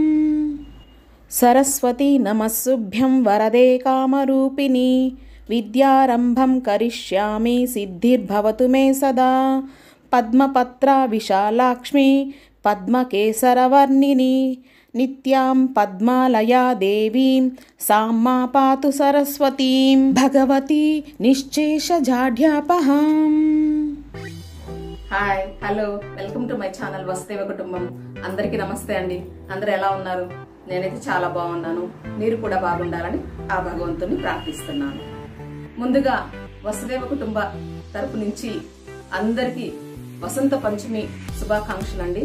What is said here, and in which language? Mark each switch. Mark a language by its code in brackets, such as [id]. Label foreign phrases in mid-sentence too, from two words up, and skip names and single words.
[sa] सरस्वती नमस्सुभ्यं वरदे कामरूपिणी विद्यारम्भं करिष्यामि सिद्धिर्भवतु मे सदा। पद्मपत्रा विशालाक्ष्मी पद्मकेसरवर्णिनी नित्यां पद्मालया देवीं सां मा पातु सरस्वतीं भगवती निश्चेषजाढ्यापहाम्। [en] Hi hello welcome to my channel వసుదేవ కుటుంబం. [te] అందరికీ నమస్తే అండి. అందరూ ఎలా ఉన్నారు? నేనైతే చాలా బాగున్నాను. మీరు కూడా బాగుండాలని ఆ భగవంతుని ప్రార్థిస్తున్నాను. ముందుగా వసుదేవ కుటుంబ తరపు నుంచి అందరికీ వసంత పంచమి శుభాకాంక్షలు అండి.